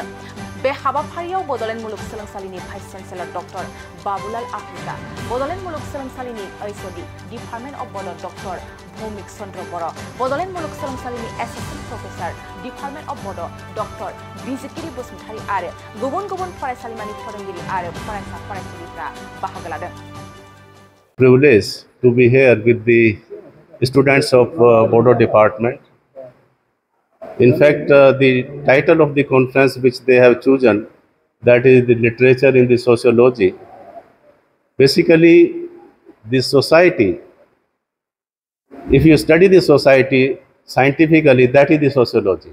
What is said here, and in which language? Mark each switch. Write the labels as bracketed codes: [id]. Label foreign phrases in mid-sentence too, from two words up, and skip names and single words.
[brx] बे हाबाफारियाव बडलेण्ड मुलुगसोलोंसालिनि [en] vice chancellor [brx] डक्टर बाबुलाल आफ्रिका, बडलेण्ड मुलुगसोलोंसालिनि [en] HOD department of Bodo' [brx] डक्टर भौमिक चन्द्र बर', बडलेण्ड मुलुगसोलोंसालिनि [en] assistant professor department of Bodo' [brx] डक्टर बिजितगिरि बसुमतारी आरो गुबुन गुबुन फरायसालिमानि फोरोंगिरि आरो फरायसा फरायसुलिफ्रा बाहागो लादों। [en] Privilege to be here with the students of Bodo department. In fact, the title of the conference which they have chosen, that is the literature in the sociology. Basically, the society, if you study the society scientifically, that is the sociology.